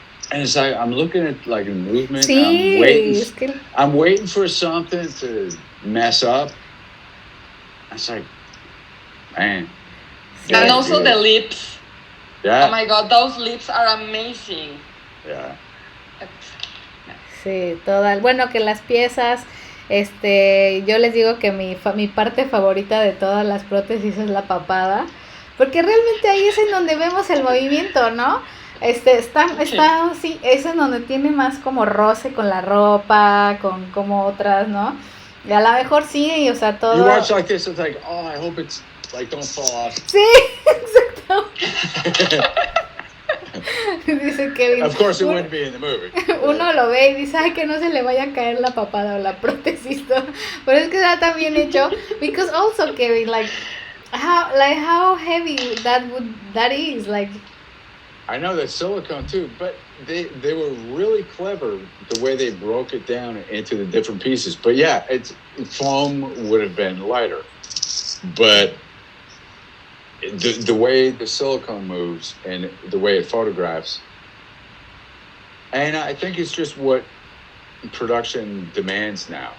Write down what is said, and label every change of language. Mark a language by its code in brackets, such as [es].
[en] And it's like I'm looking at like a movement. [es] Sí, [en] I'm waiting for something to mess up. It's like, man. And also the lips. Yeah. Oh my God, those lips are amazing. Yeah. [es] Sí, todas. Bueno, que las piezas, yo les digo que mi parte favorita de todas las prótesis es la papada, porque realmente ahí es en donde vemos el movimiento, ¿no? Sí, es en donde tiene más como roce con la ropa, con como otras, ¿no? Y a lo mejor sí, o sea, todo. [en] You watch like this, it's like, oh, I hope it's like don't fall off. [es] Sí, exacto. Dice Kevin. [en] Of course it wouldn't be in the movie. [es] Uno lo ve y dice, ay, que no se le vaya a caer la papada o la prótesis, ¿no? Pero es que está tan bien hecho. [en] Because also, Kevin, like how heavy that is, like. I know that's silicone too, but they were really clever the way they broke it down into the different pieces. But yeah, foam would have been lighter, but the way the silicone moves and the way it photographs, and I think it's just what production demands now.